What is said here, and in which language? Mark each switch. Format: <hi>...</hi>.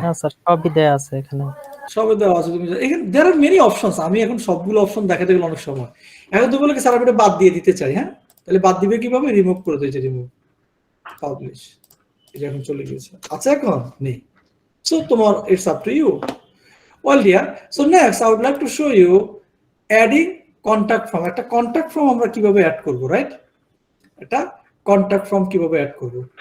<bn>হ্যাঁ স্যার, সবই দেয়া আছে এখানে। সবে দেওয়া আছে। তুমি এখানে</bn> <en>there are many options,</en> <bn>আমি এখন সবগুলো অপশন দেখাতে গেলে অনেক সময়। এখন তুমি বলে কি স্যার আমি এটা বাদ দিয়ে দিতে চাই, হ্যাঁ তাহলে বাদ দিবে কিভাবে, রিমুভ করে দিয়েছে, রিমুভ পাবলিশ, এই যে এখন চলে গিয়েছে, আছে এখন নেই।</bn> <en>So তোমার it's up to you. Well dear, so next I would like to show you adding contact form.</en> <bn>একটা contact form আমরা কিভাবে অ্যাড করব, রাইট? এটা contact form কিভাবে অ্যাড করব।</bn>